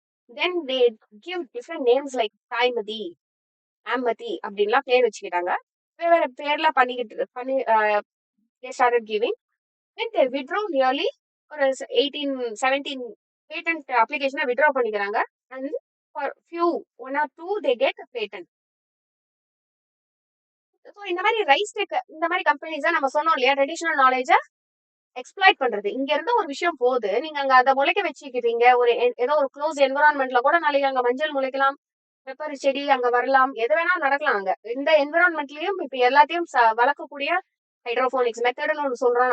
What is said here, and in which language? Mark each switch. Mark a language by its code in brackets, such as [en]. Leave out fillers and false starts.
[en] then they give different names like தாய்மதி, ஆம்பதி [ta] அப்படின்லாம் பேர் வச்சுக்கிட்டாங்க. வேற பேர்லாம் பண்ணி [en] they started giving. Then they withdraw nearly ஒரு 17 patent அப்ளிகேஷனை withdraw பண்ணிக்கிறாங்க. And for few 1 or 2 they get a patent. [ta] So இந்த மாதிரி ரைஸ் டெக் இந்த மாதிரி கம்பெனிஸை நம்ம சொன்னோம் இல்லையா, ட்ரெடிஷனல் நாலேஜை எக்ஸ்ப்ளாய்ட் பண்றது. இங்க இருந்து ஒரு விஷயம் போகுது, நீங்க அங்க அதை முளைக்க வச்சுக்கிறீங்க. ஒரு ஏதோ ஒரு க்ளோஸ் என்விரான்மெண்ட்ல கூட நாளைக்கு அங்க மஞ்சள் முளைக்கலாம், பெப்பர் செடி அங்க வரலாம், எது வேணாலும் நடக்கலாம். அங்க இந்த என்விரான்மெண்ட்லயும் இப்ப எல்லாத்தையும் வளர்க்கக்கூடிய ஹைட்ரோபோனிக்ஸ் மெத்தட்னு ஒன்று சொல்றோம்.